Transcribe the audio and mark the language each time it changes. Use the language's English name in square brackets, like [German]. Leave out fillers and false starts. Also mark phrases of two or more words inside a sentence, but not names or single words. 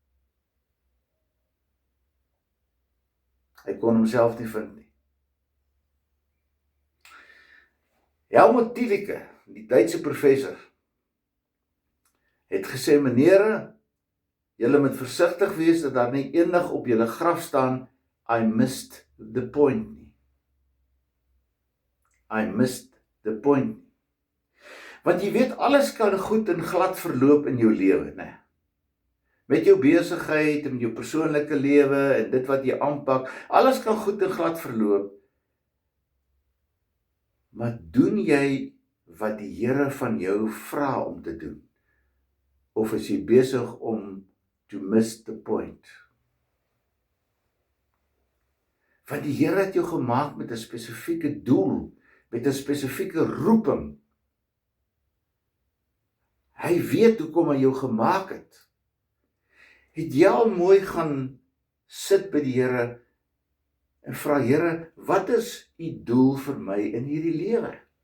[Afrikaans] Hy kon homself nie vind nie. Helmut Thielicke, die Duitse professor, het gesê, menere, julle moet versigtig wees dat daar nie eendag op julle graf staan, [English] I missed the point nie. I missed the point nie. [Afrikaans] Want jy weet, alles kan goed en glad verloop in jou lewe, né? Met jou besigheid, en jou persoonlike lewe, en dit wat jy aanpak, alles kan goed en glad verloop. Maar doen jy wat die Here van jou vra om te doen? Of is jy besig om [English] to miss the point? [Afrikaans] Want die Here het jou gemaak met 'n spesifieke doel, met 'n spesifieke roeping. Hy weet hoekom hy jou gemaak het. Het jy al mooi gaan sit by die Here en vra, Here, wat is u doel vir my in hierdie lewe?